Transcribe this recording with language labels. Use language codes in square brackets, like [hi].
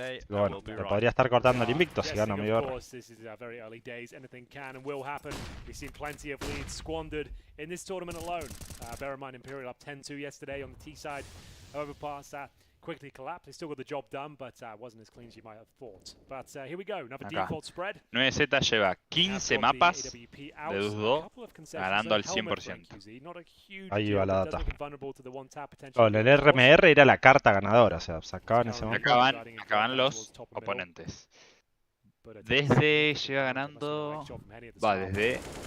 [es] Bueno, le podría estar cortando el invicto si gana MIBR. [en] This is very early days. Anything can and will happen. We've seen plenty of leads squandered in this tournament alone. Bear in mind, Imperial up 10-2 yesterday on the T side. However, past that, quickly collapsed. They still got the job done, but wasn't as clean as you might have thought. But here we go. Another [es] Acá. [en] default spread. [es] 9Z lleva 15 mapas de 2-2 ganando al 100%. Ahí va la data. Con el RMR era la carta ganadora, o sea, sacaban ese momento. Acá van los oponentes. Desde llega ganando. Va, desde.